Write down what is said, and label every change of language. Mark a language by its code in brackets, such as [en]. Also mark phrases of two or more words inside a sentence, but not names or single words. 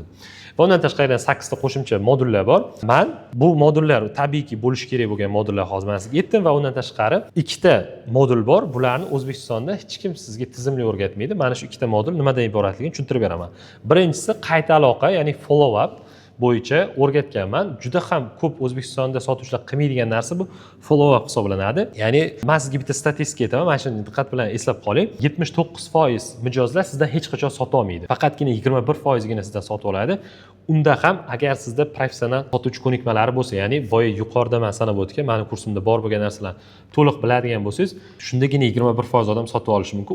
[uz] Va undan tashqari 8 ta qo'shimcha modullar bor. Men bu modullar tabiiyki bo'lishi kerak bo'lgan modullar hozir men sizga aytdim va undan tashqari 2 ta modul bor. Bularni O'zbekistonda hech kim sizga tizimli o'rgatmaydi. Mana shu 2 ta modul nimadan iboratligini tushuntirib beraman. Birinchisi qayta aloqa, ya'ni [en] follow up [uz] bo'yicha o'rgatganman. Juda ham ko'p O'zbekistonda sotuvchilar qilmaydigan narsa bu [en] follow up [uz] hisoblanadi. Ya'ni men sizga bitta statistika aytaman, mana shuni diqqat bilan eslab qoling. 79% mijozlar sizdan hech qachon sota olmaydi. Faqatgina 21% gina sizdan sotib oladi. Unda ham agar sizda professional sotuvchi ko'nikmalari bo'lsa, ya'ni boya yuqorida men sanab o'tgan, meni kursimda bor bo'lgan narsalarni to'liq biladigan bo'lsangiz, shundagina 21% odam sotib olishi mumkin.